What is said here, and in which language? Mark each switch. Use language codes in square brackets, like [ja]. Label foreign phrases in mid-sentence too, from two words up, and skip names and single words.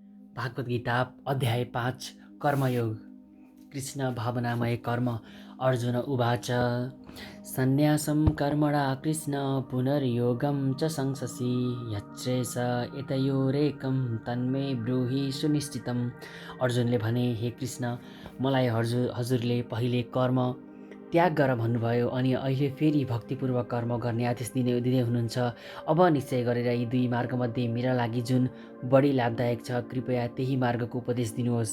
[ne] भागवत गीता अध्याय 5 कर्मयोग। कृष्ण भावनामय कर्म। [sa] अर्जुन उवाच सन्न्यासं कर्मणा कृष्ण पुनर्योगं च संससि यच्चेष एतयोरेकं तन्मे ब्रूहि सुनिश्चितम्। [ne] अर्जुनले भने, हे कृष्ण, मलाई हजुरले पहिले कर्म त्याग गर भन्नुभयो अनि अहिले फेरि भक्तिपूर्वक कर्म गर्ने आदेश दिँदै हुनुहुन्छ। अब निश्चय गरेर यी दुई मार्गमध्ये मेरा लागि जुन बढी लाभदायक छ, कृपया त्यही मार्गको उपदेश दिनुहोस्।